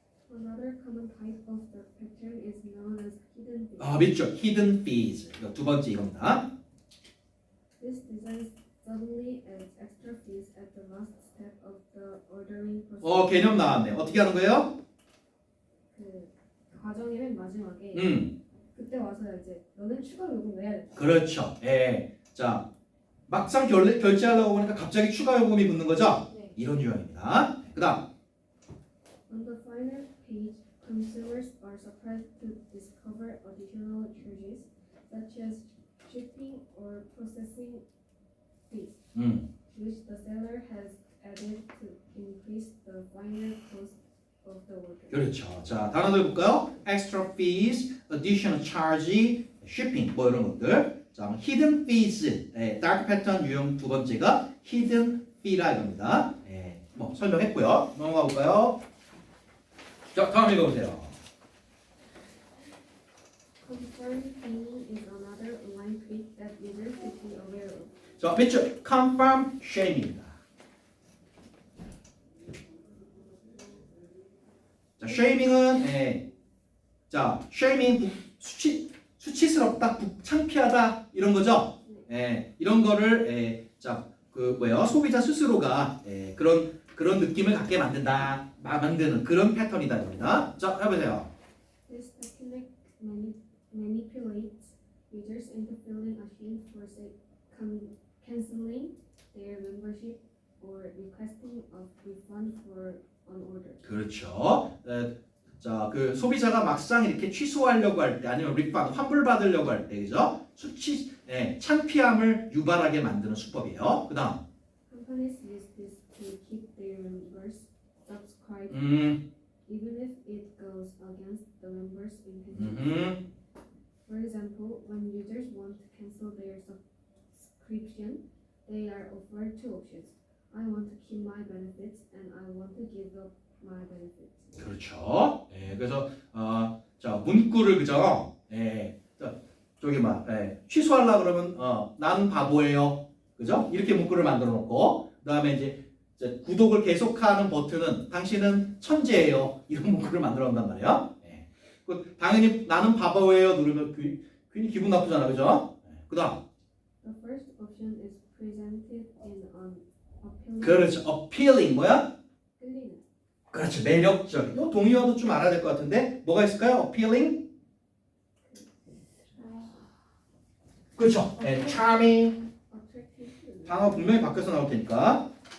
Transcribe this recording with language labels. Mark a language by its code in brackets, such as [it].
[en] Another common type of dark pattern is known as hidden fees. [ko] 밑줄 hidden fees. 이거 두 번째 이겁니다. [en] This design suddenly adds extra fees at the last step of the ordering process. [ko] 개념 나왔네. 어떻게 하는 거예요? 그 과정의 맨 마지막에 그때 와서 이제 너는 추가 요금 내야 돼. 그렇죠. 예. 자, 막상 결제하려고 보니까 갑자기 추가 요금이 붙는 거죠? 네. 이런 유형입니다. 그다음 [en] On the final page, consumers are surprised to discover additional charges such as shipping or processing fees, which the seller has added to increase the final cost of the order. [ko] 그렇죠. 자, 단어들 볼까요? [en] extra fees, additional charge, shipping [ko] 뭐 이런 것들. [en] 자, hidden fees. [ko] dark pattern 유형 두 번째가 hidden fee라 이겁니다. 뭐 설명했고요. 넘어가 볼까요? 자, 다음 읽어보세요. [en] Confirm paying is another online trick that users should be aware of. [ko] 자, 밑줄 confirm shame입니다. 자, shaming은 자, shaming 수치스럽다, 창피하다 이런 거죠. 이런 거를 자, 그 뭐예요? 소비자 스스로가 그런 느낌을 갖게 만드는 그런 패턴이다 입니다. 자, 해보세요. [en] This technique manipulates users into feeling ashamed for canceling their membership or requesting a refund for an order. [ko] 그렇죠. 자, 그 소비자가 막상 이렇게 취소하려고 할 때 아니면 리펀드 환불 받으려고 할 때, 그죠? 창피함을 유발하게 만드는 수법이에요. 그다음. [en] Companies use this to keep their members subscribed, even if it goes against the members' intentions. For example, when users want to cancel their subscription, they are offered two options. I want to keep my benefits and I want to give up my benefits. [ko] 그렇죠. 그래서 자 문구를 그죠? 자, 저기 막 취소하려 그러면 나는 바보예요. 그죠? 이렇게 문구를 만들어 놓고 그다음에 이제 구독을 계속하는 버튼은 당신은 천재예요. 이런 문구를 만들어 놓는단 말이에요. 그 당연히 나는 바보예요 누르면 괜히 기분 나쁘잖아. 그죠? 그다음. [en] The first option is presented in an appealing. [ko] 그렇죠. appealing 뭐야? 끌리는. 그렇죠. 매력적. 이 동의어도 좀 알아야 될 것 같은데 뭐가 있을까요? [en] appealing. [ko] 그렇죠. charming. [en] attractive. [ko] 단어 분명히 바뀌어서 나올 테니까.